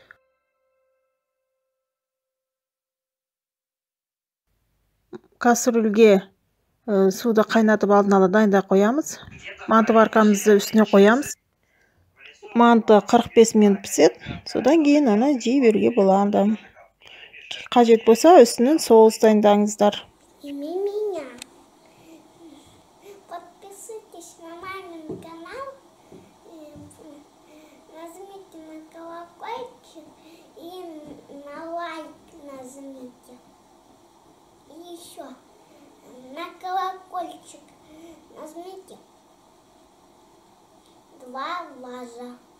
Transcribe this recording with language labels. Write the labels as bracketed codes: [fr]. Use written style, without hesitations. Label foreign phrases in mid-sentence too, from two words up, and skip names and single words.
[kk] Кастрюльге суды қайнатып алдын ала дайындап қоямыз. Манты баркамызды үстіне қоямыз. Манты 45 минут піседі. Содан кейін оны жей беруге болады. Қажет болса үстінен соус дайындаңыздар. [ru] Подписывайтесь на мамин канал, нажмите на колокольчик и на лайк нажмите. И еще на колокольчик нажмите 2 раза.